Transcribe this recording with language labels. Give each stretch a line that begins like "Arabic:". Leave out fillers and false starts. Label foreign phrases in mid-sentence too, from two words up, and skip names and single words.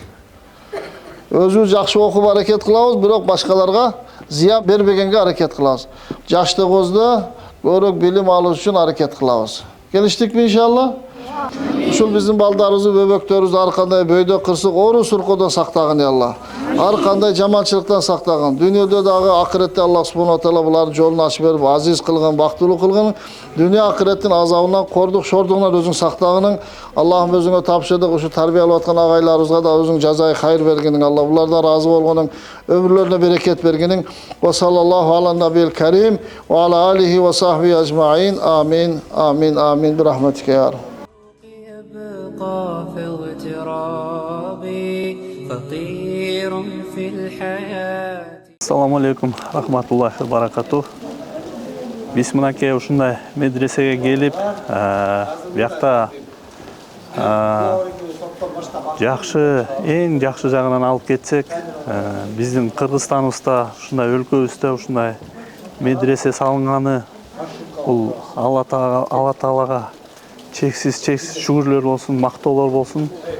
Kyrgyz: Өзүбүз жакшы окуп аракет кылабыз, бирок башкаларга зыян бербегенге аракет кылабыз. Жаштыгыбызда көрөк билим алуу үчүн аракет кылабыз. Келиштикпи иншалла? Ушул биздин балдарыбызды, бөбөктөрүбүздү ар кандай бөйдө кырсык, оору суркоодон сактагын Алла. Ар кандай жаманчылыктан сактагын. Дүйнөдө дагы акыретте
Arabic: الله سبحانه وتعالى
Kyrgyz: булардын жолун ачып берип, азиз кылган, бактылуу кылган. Дүйнө акыреттин азабынан, кордук, шордугунан өзүң сактагының. Аллахым өзүңө тапшырдык, ушу тарбия алып аткан агайларыбызга да өзүң жазай хайыр бергениң. Алла булардан разы болгонуң, өмүрлөрүнө берекет бергениң.
Arabic: وصلى الله على النبي الكريم وعلى آله وصحبه أجمعين. آمين. آمين. آمين. برحمتك يا رب. في اغتراب فقير في الحياة. السلام عليكم، رحمة الله وبركاته.
Kyrgyz: Биз мынаке ушундай медресеге келип, биякта жакшы, эң жакшы жагынан алып кетсек, биздин Кыргызстаныбызда, ушундай өлкөбүздө ушундай медресе салынганы бул Алла Таалага чексиз шүгүрлөр болсун, мактоолор болсун.